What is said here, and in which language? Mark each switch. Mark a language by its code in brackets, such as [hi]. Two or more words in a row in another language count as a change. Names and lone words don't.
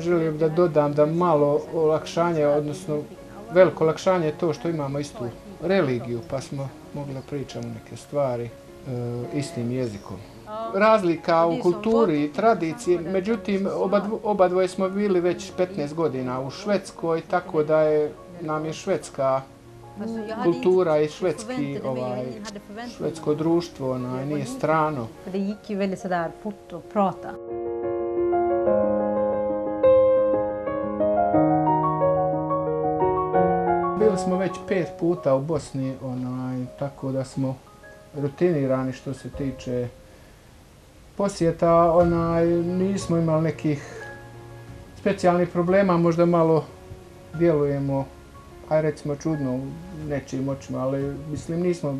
[bs] Želim da dodam da malo olakšanje, odnosno veliko olakšanje je to što imamo istu religiju, pa smo mogli da pričamo neke stvari istim jezikom. Razlika u kulturi i tradiciji, međutim, oba dvoje smo bili već 15 godina u Švedskoj, tako da nam je švedska kultura i švedsko društvo nije strano. [sv] Det gick ju väldigt sådär fort att prata. [bs] Bili smo već 5 puta u Bosni, tako da smo rutinirani što se tiče posjeta. Nismo imali nekih specijalnih problema, možda malo djelujemo, recimo čudno u nečijim očima, ali mislim nismo.